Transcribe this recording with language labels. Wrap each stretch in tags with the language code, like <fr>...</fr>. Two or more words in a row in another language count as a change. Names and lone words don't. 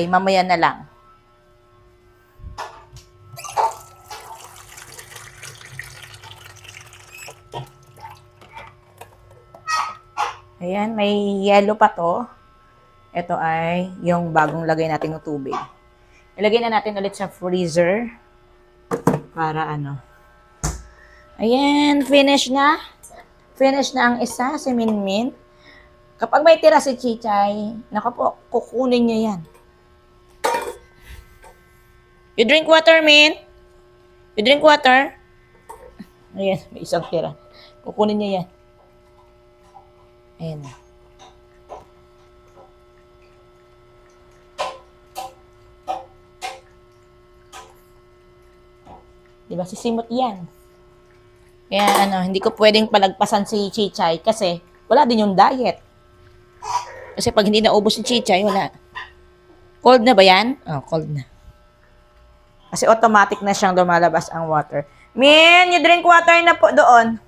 <tl>Mamaya na lang. Ayan, may yelo pa to. Ito ay yung bagong lagay natin ng tubig. Ilagay na natin ulit sa freezer. Para ano. Ayan, finish na. Finish na ang isa, si Minmin. Kapag may tira si Chichay, naku po, kukunin niya yan.</tl> <en>You drink water, Min? You drink water?</en> <tl>Ayan, may isang tira. Kukunin niya yan. Ayan. Diba, sisimot yan. Kaya ano, hindi ko pwedeng palagpasan si Chichay kasi wala din yung diet. Kasi pag hindi naubos si Chichay, wala. Cold na ba yan? Oh, cold na. Kasi automatic na siyang lumalabas ang water.</tl> <en>Min, you drink water</en> <tl>na po doon.</tl>